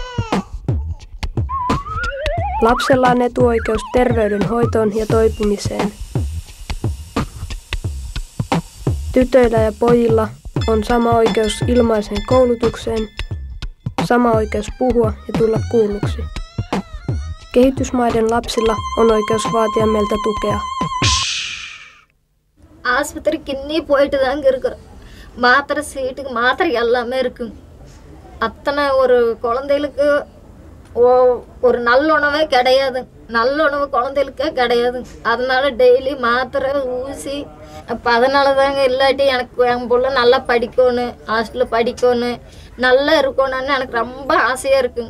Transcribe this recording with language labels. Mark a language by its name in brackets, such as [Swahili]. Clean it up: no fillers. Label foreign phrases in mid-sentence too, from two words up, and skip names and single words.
[Finnish] Lapsella on etuoikeus terveydenhoitoon ja toipumiseen. Tytöillä ja pojilla on sama oikeus ilmaiseen koulutukseen, sama oikeus puhua ja tulla kuulluksi. Kehitysmaiden lapsilla on oikeus vaatia meiltä tukea. [Tamil] ஆஸ்பத்திரிக்கு இன்னி போயிட்டு தாங்க இருக்கிறோம். மாத்திரை சீட்டுக்கு மாத்திரை எல்லாமே இருக்குங்க. அத்தனை ஒரு குழந்தைகளுக்கு ஒரு நல்ல உணவே கிடையாது. நல்ல உணவு குழந்தைகளுக்கே கிடையாது. அதனால டெய்லி மாத்திரை ஊசி அப்போ அதனால தாங்க இல்லாட்டி எனக்கு என் பிள்ளை நல்லா படிக்கணும், ஹாஸ்டலில் படிக்கணும், நல்லா இருக்கணும்னு எனக்கு ரொம்ப ஆசையாக இருக்குங்க.